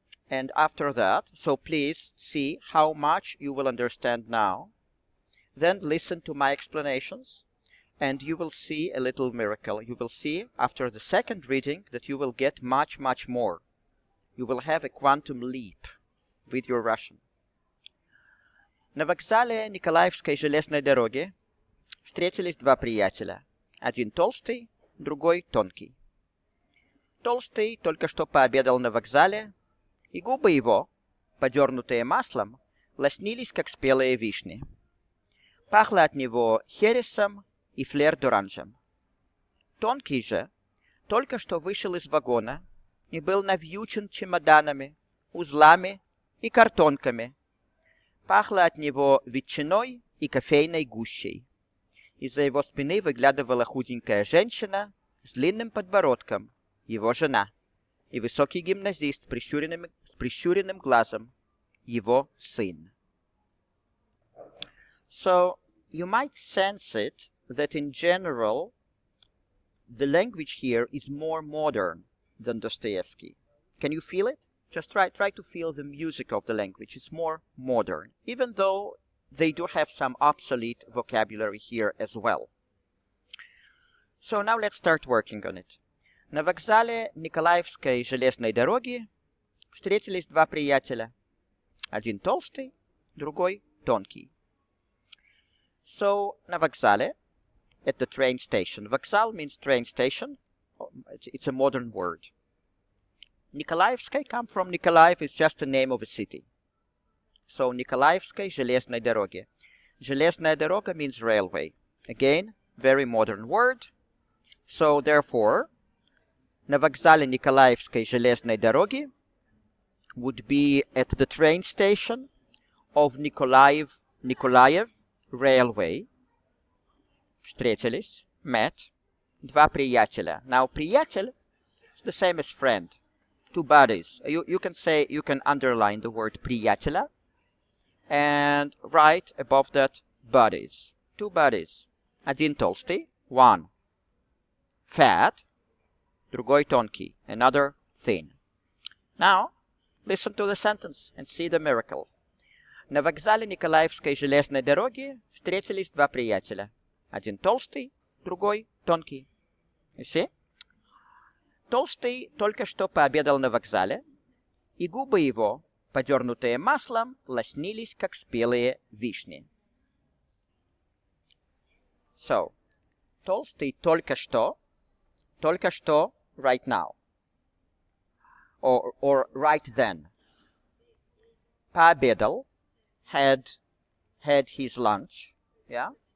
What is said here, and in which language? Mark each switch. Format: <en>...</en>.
<en>And after that, so please see how much you will understand now. Then listen to my explanations. And you will see a little miracle. You will see after the second reading that you will get much, much more. You will have a quantum leap with your Russian.</en> <ru>На вокзале Николаевской железной дороги встретились два приятеля. Один толстый, другой тонкий. Толстый только что пообедал на вокзале, и губы его, подернутые маслом, лоснились, как спелые вишни. Пахло от него хересом и флер-д'оранжем. Тонкий же только что вышел из вагона и был навьючен чемоданами, узлами и картонками. Пахло от него ветчиной и кофейной гущей. Из-за его спины выглядывала худенькая женщина с длинным подбородком, его жена, и высокий гимназист с прищуренным глазом, его сын.</ru> <en>So, you might sense it that in general, the language here is more modern than Dostoevsky. Can you feel it? Just try to feel the music of the language. It's more modern, even though they do have some obsolete vocabulary here as well. So now let's start working on it.</en> <ru>На вокзале Николаевской железной дороги встретились два приятеля. Один толстый, другой тонкий.</ru> <en>So,</en> <ru>на вокзале,</ru> <en>at the train station. Вокзал means train station. It's a modern word. Николаевской come from Nikolaev is just the name of a city.</en> <ru>So, Николаевской железной дороги. Железная дорога</ru> <en>means railway. Again, very modern word. So, therefore,</en> <ru>на вокзале Николаевской железной дороги</ru> <en>would be at the train station of Nikolaev railway.</en> <ru>Встретились, met, два приятеля.</ru> <en>Now, приятель, it's the same as friend. Two buddies. You can underline the word приятеля and write above that buddies. Two buddies.</en> <ru>Один толстый,</ru> <en>one fat,</en> <ru>другой тонкий,</ru> <en>another thin. Now, listen to the sentence and see the miracle.</en> <ru>На вокзале Николаевской железной дороги встретились два приятеля. Один толстый, другой тонкий.</ru> <en>You see?</en> <ru>Толстый только что пообедал на вокзале, и губы его, подернутые маслом, лоснились, как спелые вишни.</ru> <en>So,</en> <ru>толстый только что</ru> <en>right now, or right then. Пообедал, had his lunch, yeah?</en>